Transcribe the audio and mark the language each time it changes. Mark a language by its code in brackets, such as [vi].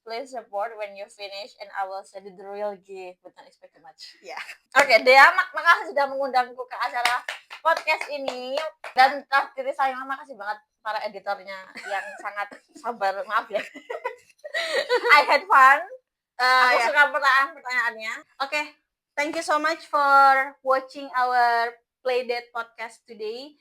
[en] Please support when you finish and I will send you the real gift. But not expect too much. [id] Ya. Oke, Dea, makasih sudah mengundangku ke acara podcast ini. Dan terakhir saya makasih banget para editornya yang sangat sabar. Maaf ya. [en] I had fun. [id] Aku suka pertanyaannya. [en] Oke, thank you so much for watching our Playdate podcast today.